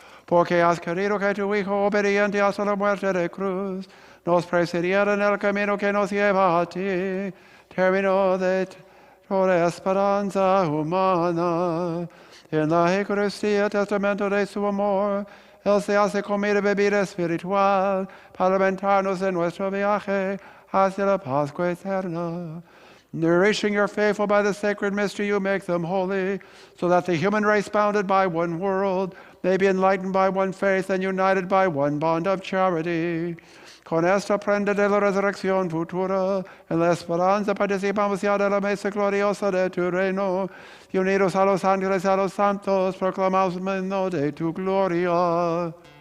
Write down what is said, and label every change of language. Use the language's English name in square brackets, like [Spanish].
[Spanish] Porque has querido que tu Hijo, obediente hasta la muerte de cruz, nos presidiera en el camino que nos lleva a ti, término de toda esperanza humana. En la Eucaristía, testamento de su amor, Él se hace comida y bebida espiritual para alimentarnos en nuestro viaje hacia la Pascua eterna. [English] Nourishing your faithful by the sacred mystery, you make them holy, so that the human race bounded by one world may be enlightened by one faith and united by one bond of charity. [Spanish] Con esta prenda de la resurrección futura, en la esperanza participamos ya de la mesa gloriosa de tu reino, y unidos a los ángeles y a los santos, proclamamos el himno de tu gloria.